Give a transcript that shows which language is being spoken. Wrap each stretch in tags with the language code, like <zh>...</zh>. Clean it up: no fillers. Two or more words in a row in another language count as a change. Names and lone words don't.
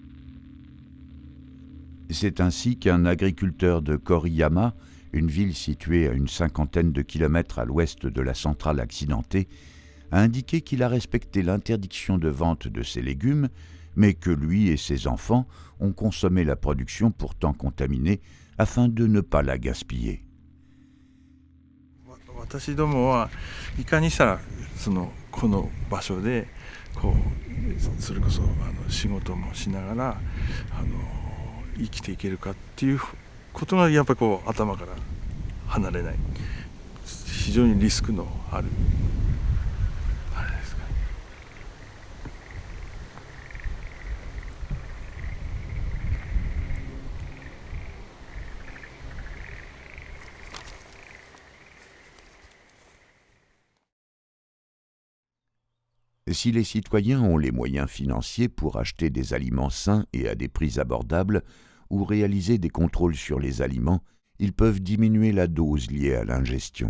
<fr>C'est ainsi qu'un agriculteur de Koriyama, une ville située à une 50aine de kilomètres à l'ouest de la centrale accidentée, a indiqué qu'il a respecté l'interdiction de vente de ses légumes, mais que lui et ses enfants ont consommé la production pourtant contaminée afin de ne pas la gaspiller.</fr> <ja>私どもはいかにしたらこの場所でそれこそ仕事もしながら生きていけるかっていうことがやっぱり頭から離れない、非常にリスクのあるあれですか。</ja> <fr>Si les citoyens ont les moyens financiers pour acheter des aliments sains et à des prix abordables, ou réaliser des contrôles sur les aliments, ils peuvent diminuer la dose liée à l'ingestion.</fr>